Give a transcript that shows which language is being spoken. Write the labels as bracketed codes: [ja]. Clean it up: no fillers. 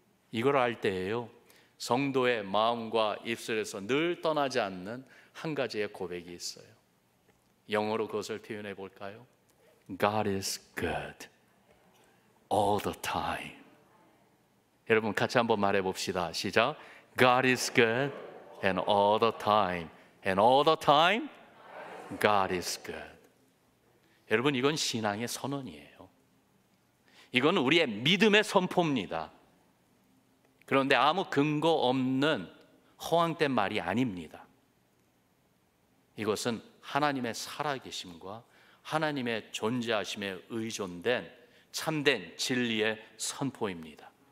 [ko] 이걸 알 때에요 성도의 마음과 입술에서 늘 떠나지 않는 한 가지의 고백이 있어요. 영어로 그것을 표현해 볼까요? [en] God is good all the time. [ko] 여러분 같이 한번 말해 봅시다. 시작. [en] God is good and all the time. And all the time God is good. [ko] 여러분 이건 신앙의 선언이에요. 이건 우리의 믿음의 선포입니다. 그런데 아무 근거 없는 허황된 말이 아닙니다. 이것은 하나님의 살아계심과 하나님의 존재하심에 의존된 참된 진리의 선포입니다.